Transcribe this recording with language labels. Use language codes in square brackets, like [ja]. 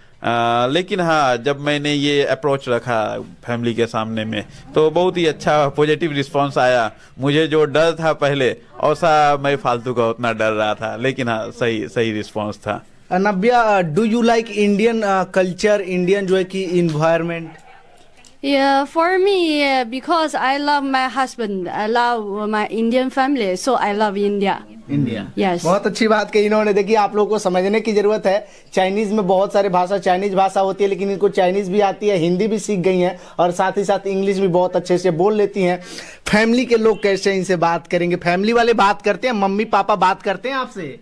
[hi] लेकिन हाँ, जब मैंने ये अप्रोच रखा फैमिली के सामने में तो बहुत ही अच्छा पॉजिटिव रिस्पांस आया। मुझे जो डर था पहले, ऐसा मैं फालतू का उतना डर रहा था, लेकिन हाँ, सही रिस्पांस था। [en] Navya, do you like Indian culture, Indian [hi] जो है कि [en] Environment? Yeah, for me, because I love my husband, I love my Indian family, so I love India. [hi] India, [en] Yes. [hi] बहुत अच्छी बात कही इन्होंने। देखिए, आप लोगों को समझने की जरूरत है, चाइनीज में बहुत सारे भाषा, चाइनीज भाषा होती है, लेकिन इनको चाइनीज भी आती है, हिंदी भी सीख गई हैं, और साथ ही साथ इंग्लिश भी बहुत अच्छे से बोल लेती हैं। फैमिली के लोग कैसे इनसे बात करेंगे? फैमिली वाले बात करते हैं, मम्मी पापा बात करते हैं आपसे?